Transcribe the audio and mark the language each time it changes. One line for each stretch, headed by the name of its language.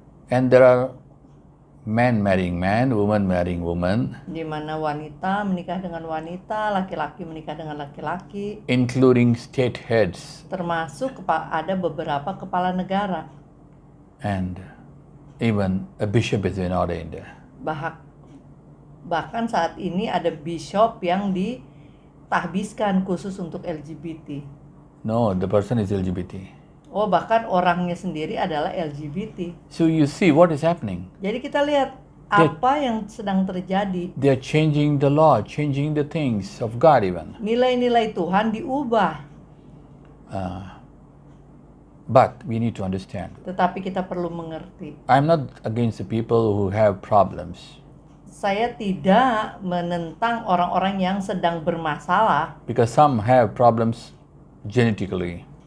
English: And there are men marrying men, women marrying women,
Indonesian: Di mana wanita menikah dengan wanita, laki-laki menikah dengan laki-laki,
English: including state heads
Indonesian: termasuk ada beberapa kepala negara.
English: and even a bishop is been ordained.
Indonesian: Bahkan saat ini ada bishop yang ditahbiskan khusus untuk LGBT.
English: No, the person is LGBT.
Indonesian: Oh, bahkan orangnya sendiri adalah LGBT.
English: So you see what is happening.
Indonesian: Jadi kita lihat apa yang sedang terjadi.
English: They are changing the law, changing the things of God even.
Indonesian: Nilai-nilai Tuhan diubah.
English: But we need to understand.
Indonesian: Tetapi kita perlu mengerti.
English: I'm not against the people who have problems,
Indonesian: Saya tidak menentang orang-orang yang sedang bermasalah.
English: because some have problems genetically.